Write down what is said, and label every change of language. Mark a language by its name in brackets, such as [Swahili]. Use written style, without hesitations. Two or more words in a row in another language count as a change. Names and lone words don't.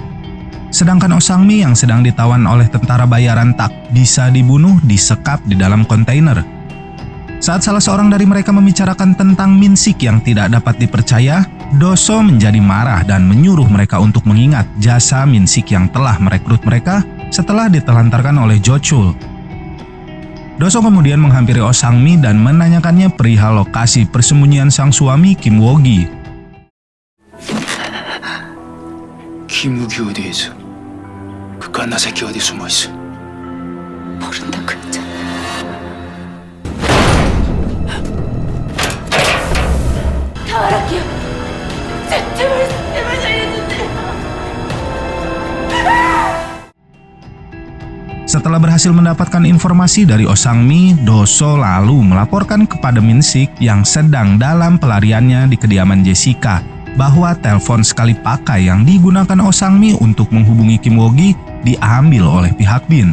[Indonesian] Sedangkan Oh Sang-mi yang sedang ditawan oleh tentara bayaran tak bisa dibunuh disekap di dalam kontainer. Saat salah seorang dari mereka membicarakan tentang Min-sik yang tidak dapat dipercaya, Do-so menjadi marah dan menyuruh mereka untuk mengingat jasa Min-sik yang telah merekrut mereka setelah ditelantarkan oleh Jo-chul. Do-so kemudian menghampiri Oh Sang-mi dan menanyakannya perihal lokasi persembunyian sang suami Kim Woo-gi. [Korean] 김우기 어디에 있어? 그 갓나 새끼 어디 숨어 있어? 모른다고 했잖아. 다 알았게요. 제발 살려주세요. [Indonesian] Setelah berhasil mendapatkan informasi dari Oh Sang-mi, Do-so lalu melaporkan kepada Min-sik yang sedang dalam pelariannya di kediaman Jessica bahwa telepon sekali pakai yang digunakan Oh Sang-mi untuk menghubungi Kim Woo-gi diambil oleh pihak Bin.